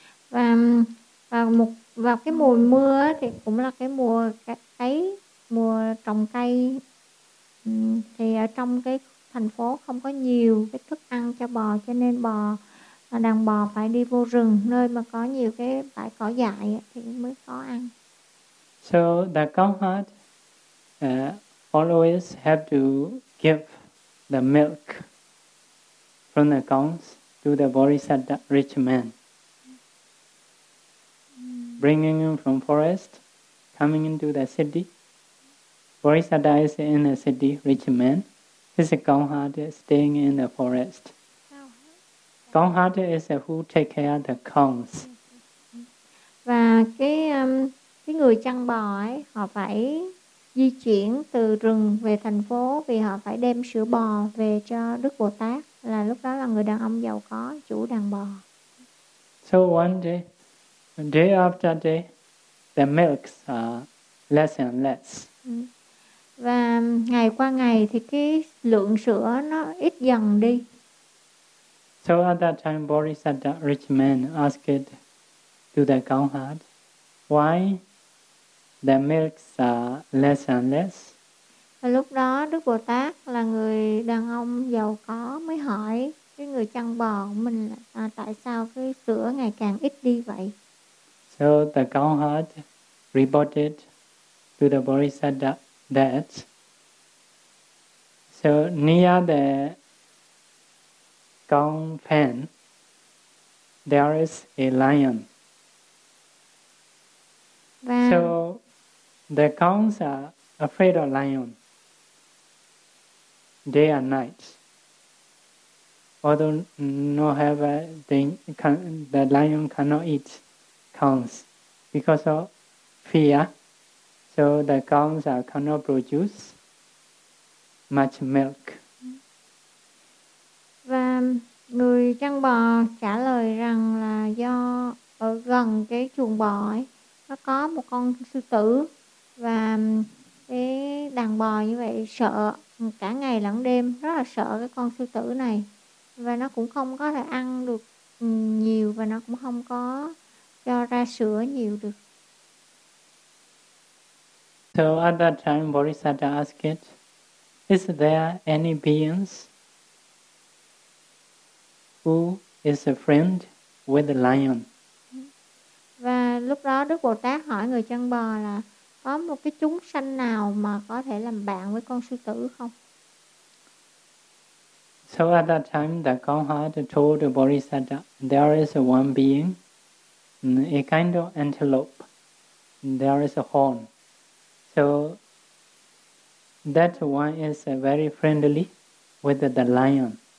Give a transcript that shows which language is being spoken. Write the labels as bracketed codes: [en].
[vi] Và cái mùa mưa thì cũng là cái mùa cấy, mùa trồng cây. Thì ở trong cái thành phố không có nhiều cái thức ăn cho bò, cho nên bò, đàn bò phải đi vô rừng nơi mà có nhiều cái bãi cỏ dại thì mới có ăn. [en] So the cow herd always have to give the milk from the cows to the Bodhisattva rich man. Bringing him from forest, coming into the city. Bodhisattva is in the city, rich man. His cow herd is staying in the forest. Cow herd is who take care of the cows. [vi] Và cái người chăn bò ấy, họ phải di chuyển từ rừng về thành phố vì họ phải đem sữa bò về cho Đức Bồ Tát, là lúc đó là người đàn ông giàu có, chủ đàn bò. [en] So one day, day after day, the milks are less and less. [vi] Và ngày qua ngày thì cái lượng sữa nó ít dần đi. [en] So at that time, Bodhisattva rich man asked to the cow herd, why the milks are less and less. [vi] Và lúc đó Đức Bồ Tát là người đàn ông giàu có mới hỏi cái người chăn bò của mình là tại sao cái sữa ngày càng ít đi vậy. [en] So the cow herd reported to the Bodhisattva that so near the cow pen there is a lion. [vi] Và [en] so the cows are afraid of lion day and night. Although no have the lion cannot eat cows because of fear, so the cows cannot produce much milk. [vi] Và người chăn bò trả lời rằng là do ở gần cái chuồng bò ấy, nó có một con sư tử. Và cái đàn bò như vậy sợ cả ngày lẫn đêm, rất là sợ cái con sư tử này. Và nó cũng không có thể ăn được nhiều và nó cũng không có cho ra sữa nhiều được. [en] So at that time Bodhisattva asked, is there any beings who is a friend with the lion? [vi] Và lúc đó Đức Bồ Tát hỏi người chăn bò là có một cái chúng sanh nào mà có thể làm bạn với con sư tử không? [en] So at that time, the cow herd told Bodhisattva, there is one being, a kind of antelope. There is a horn. So that one is very friendly with the lion.